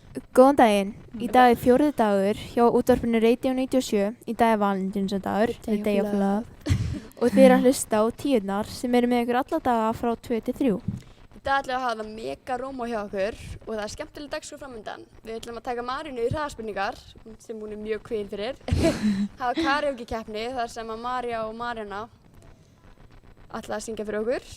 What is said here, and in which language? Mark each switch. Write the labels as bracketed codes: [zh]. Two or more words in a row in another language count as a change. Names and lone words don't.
[is] Góðan daginn. Í dag er 4. dagur hjá útvarpinu Radio 97. Í dag er Valentínusardagur, [en] the day of love. [is] Og þið eru að hlusta á tíurnar sem eru með ykkur alla daga frá 2 til 3. Í dag ætlum við að hafa það mega rómó hjá okkur og það er skemmtileg dagskrá framundan. Við ætlum að taka Marínu í hraðaspurningar, sem hún er mjög kvíðin fyrir. Hafa karaoke-keppni þar sem að María og Marína ætla að syngja fyrir okkur.